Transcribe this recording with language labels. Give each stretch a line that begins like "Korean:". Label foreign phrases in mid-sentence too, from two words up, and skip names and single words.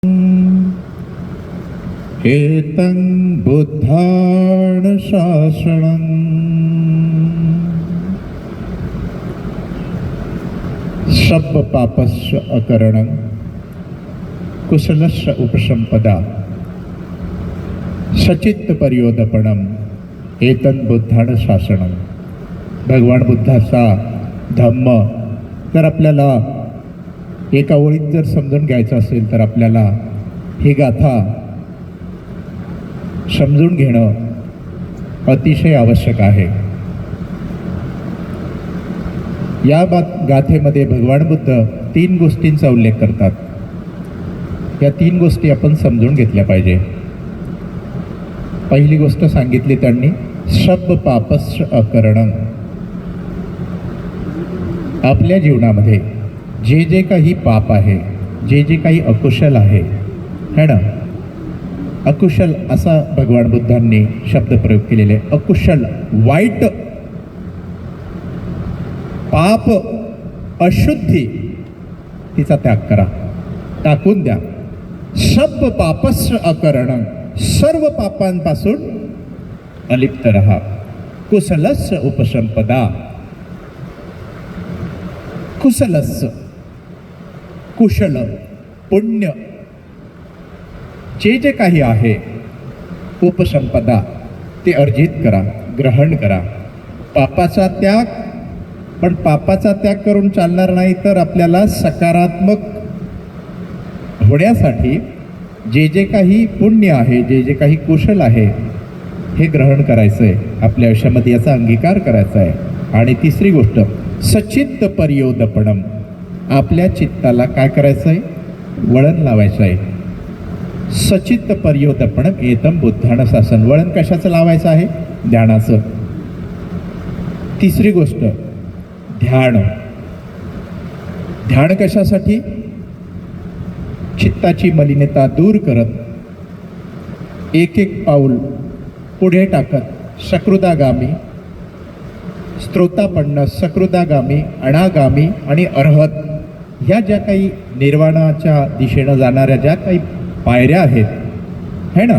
Pali: एतं बुद्धान शासनं सब्ब पापस्य अकरणं कुशलस्य उपसंपदा सचित्त पर्योदपणम एतं बुद्धान शासनं.
Marathi: भगवान बुद्धाचा धम्म जर आपल्याला एका ओळीत जर समजून घ्यायचं असेल तर आपल्याला ही गाथा समजून घेणं अतिशय आवश्यक आहे. या गाथेमध्ये भगवान बुद्ध 3 गोष्टींचा उल्लेख करतात. या 3 गोष्टी आपण समजून घेतल्या पाहिजे. पहिली गोष्ट सांगितली त्यांनी,
Pali: सब्ब पापस्य अकरणं.
Marathi: आपल्या जीवनामध्ये जे जे काही पाप आहे, जे जे काही अकुशल आहे ना, अकुशल असा भगवान बुद्धांनी शब्द प्रयोग केलेले. अकुशल, वाईट, पाप, अशुद्धी, तिचा त्याग करा, टाकून द्या.
Pali: सब्ब पापस्य अकरणं,
Marathi: सर्व पापांपासून अलिप्त रहा.
Pali: कुशलस्य उपसंपदा. कुशलस्य, कुशल,
Marathi: पुण्य, जे जे काही आहे, उपसंपदा, ते अर्जित करा, ग्रहण करा. पापाचा त्याग, पण पापाचा त्याग करून चालणार नाही, तर आपल्याला सकारात्मक होण्यासाठी जे जे काही पुण्य आहे, जे जे काही कुशल आहे, हे ग्रहण करायचं आहे. आपल्या आयुष्यामध्ये याचा अंगीकार करायचा आहे. आणि तिसरी गोष्ट,
Pali: सचित्त पर्योदपणम.
Marathi: आपल्या चित्ताला काय करायचं आहे? वळण लावायचं आहे.
Pali: सचित्त पर्योदपणम एतं बुद्धान शासन.
Marathi: वळण कशाचं लावायचं आहे? ध्यानाचं. तिसरी गोष्ट, ध्यान. ध्यान कशासाठी? चित्ताची मलिनता दूर करत एक एक पाऊल पुढे टाकत सकृदागामी, स्त्रोतापन्न, सकृदागामी, अनागामी आणि अर्हत, ह्या ज्या काही निर्वाणाच्या दिशेनं जाणाऱ्या ज्या काही पायऱ्या आहेत है ना.